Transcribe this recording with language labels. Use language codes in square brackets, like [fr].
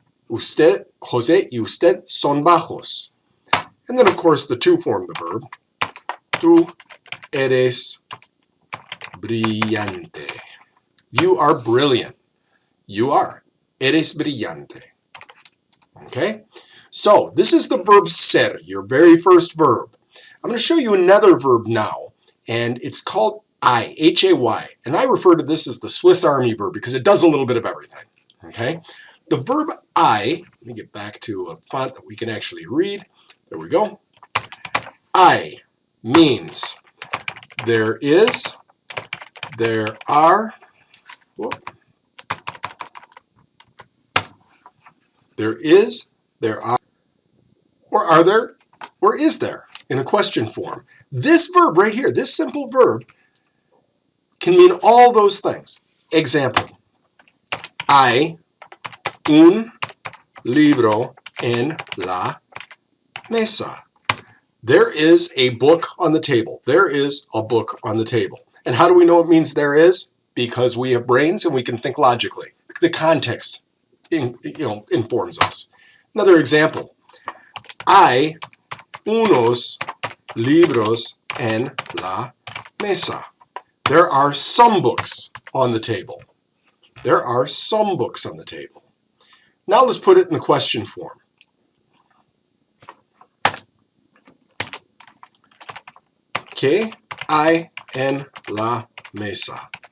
[es] Usted, José y usted son bajos. [en] And then, of course, the to form the verb. [es] Tú eres brillante. [en] You are brilliant. You are. [es] Eres brillante. [en] Okay? So, this is the verb ser, your very first verb. I'm going to show you another verb now, and it's called I, H-A-Y. And I refer to this as the Swiss Army verb because it does a little bit of everything. Okay? The verb I, let me get back to a font that we can actually read. There we go. I means there is, there are, there is, there are, or are there, or is there, in a question form. This verb right here, this simple verb, can mean all those things. [es] Example, hay un libro en la mesa. [en] There is a book on the table. There is a book on the table. And how do we know it means there is? Because we have brains and we can think logically. The context informs us. Another example. [es] Hay unos libros en la mesa. [en] There are some books on the table. There are some books on the table. Now let's put it in the question form. [es] ¿Qué hay en la mesa?